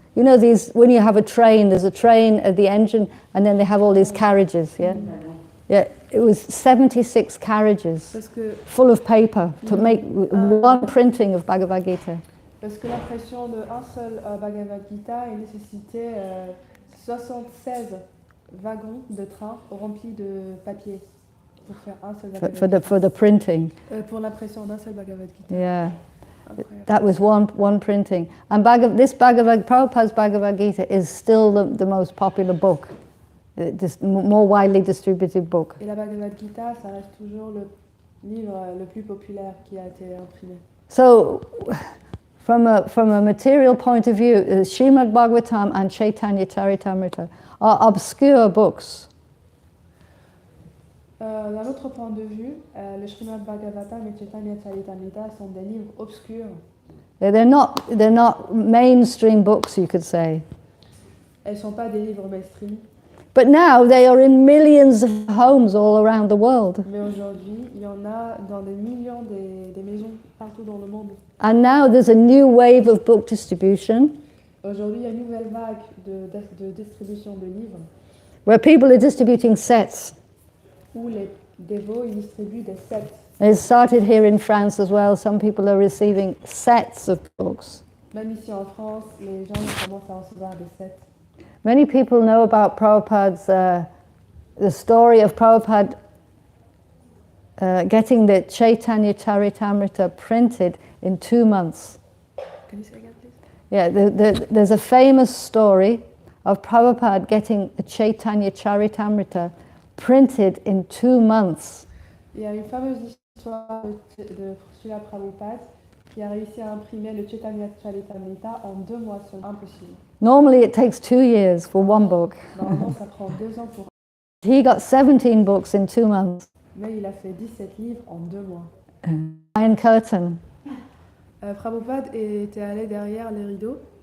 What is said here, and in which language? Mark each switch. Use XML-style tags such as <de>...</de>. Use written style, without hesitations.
<en>These, when you have a train, there's a train at the engine, and then they have all these carriages, yeah? Yeah, it was 76 carriages</en> <fr>parce que</fr> <en>full of paper to make one printing of Bhagavad Gita.</en> <fr>Parce que l'impression d'un seul Bhagavad Gita il nécessitait 76 wagons de train remplis de papier pour faire un seul Bhagavad</fr> <en>For the printing.</en> <fr>Pour l'impression d'un seul Bhagavad Gita.</fr> <en>Yeah.</en> <fr>Incroyable.</fr> <en>That was one printing. And Prabhupada's Bhagavad Gita is still the most popular book, more widely distributed book.</en> <fr>Et la Bhagavad Gita, ça reste toujours le livre le plus populaire qui a été imprimé.</fr> <en>So, from a material point of view, Srimad Bhagavatam and Chaitanya Charitamrita are obscure books.</en> <fr>D'un autre point de vue, le Srimad Bhagavatam et Chaitanya Charitamrita sont des livres obscurs.</fr> <en>They're not mainstream books, you could say.</en> <fr>Elles ne sont pas des livres mainstream,</fr> <en>But now they are in millions of homes all around the world.</en> <fr>mais aujourd'hui, il y en a dans des millions des maisons partout dans le monde.</fr> <en>And now there's a new wave of book distribution</en> <fr>Aujourd'hui, il y a une nouvelle vague de distribution de livres</fr> <en>where people are distributing sets.</en> <fr>où les dévots ils distribuent des sets.</fr> <en>It started here in France as well. Some people are receiving sets of books.</en> <fr>Même ici en France, les gens commencent à recevoir des sets.</fr> <en>Many people know about Prabhupada's, the story of Prabhupada getting the Chaitanya Charitamrita printed in 2 months. Can you say again, please? Yeah, there's a famous story of Prabhupada getting the Chaitanya Charitamrita printed in 2 months.</en> <fr>Il y a une fameuse histoire de Srila Prabhupada qui a réussi à imprimer le Chaitanya Charitamrita en 2 mois seulement. Impossible.</fr> <en>Normally it takes 2 years for one book.</en> <fr>Normalement, ça prend 2 ans pour.</fr> <en>He got 17 books in 2 months.</en> <fr>Mais il a fait 17 livres en 2 mois.</fr> <en>Iron Curtain,</en> <fr>Prabhupada était allé derrière les rideaux.</fr>